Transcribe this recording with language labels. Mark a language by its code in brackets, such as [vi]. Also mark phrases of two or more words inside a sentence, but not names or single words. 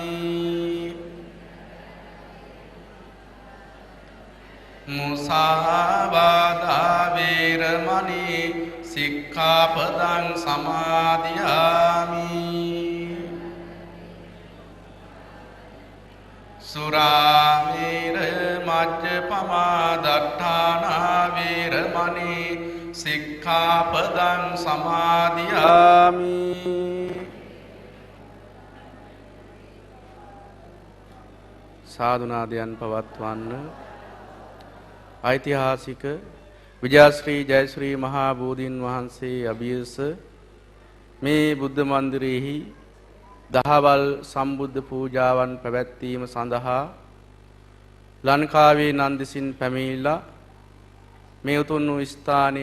[pi] មុសាវាដាវេរមណីសិក្ខាបដံសមាទិយាមិ សុរាមេរមជ្ជបមាដដ្ឋានាវេរមណីសិក្ខាបដံសមាទិយាមិ [si] සාදුනාදයන් පවත්වන්න. [pi] ඓතිහාසික විජයශ්‍රී ජයශ්‍රී මහා බෝධීන් වහන්සේ අභියස මේ බුද්ධ මන්දිරයේහි දහවල් සම්බුද්ධ පූජාවන් පැවැත්වීම සඳහා ලංකාවේ නන්දිසින් පැමිණිලා මේ උතුම් වූ ස්ථානයේ